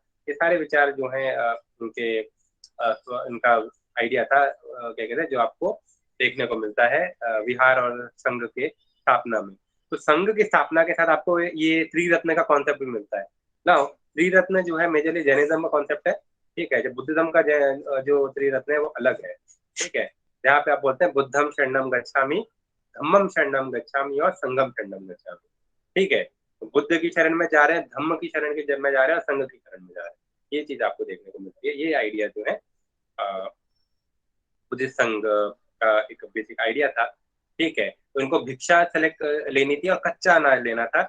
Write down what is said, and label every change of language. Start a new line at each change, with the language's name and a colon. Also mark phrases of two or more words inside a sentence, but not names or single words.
Hindi: ये सारे विचार जो हैं उनके उनका आइडिया था, क्या कहते हैं, जो आपको देखने को मिलता है विहार और संघ के स्थापना में। तो संघ की स्थापना के साथ आपको ये त्रिरत्न का कॉन्सेप्ट भी मिलता है ना। त्रिरत्न जो है
English: majorly Jainism
Hindi: का कॉन्सेप्ट है। ठीक है, जो बुद्धिज्म का जो त्रिरत्न है वो अलग है। ठीक है, जहाँ पे आप बोलते हैं
Pali: बुद्धम शरणम गच्छामि, धम्मम शरणम गच्छामि और संघम शरणम गच्छामि।
Hindi: ठीक है, तो बुद्ध की शरण में जा रहे हैं, धम्म की शरण में जा रहे हैं और संघ की शरण में जा रहे हैं। ये चीज आपको देखने को मिलती है। ये आइडिया जो है बुद्धिस्ट संघ का एक बेसिक आइडिया था। ठीक है, तो इनको भिक्षा सेलेक्ट लेनी थी और कच्चा अनाज लेना था।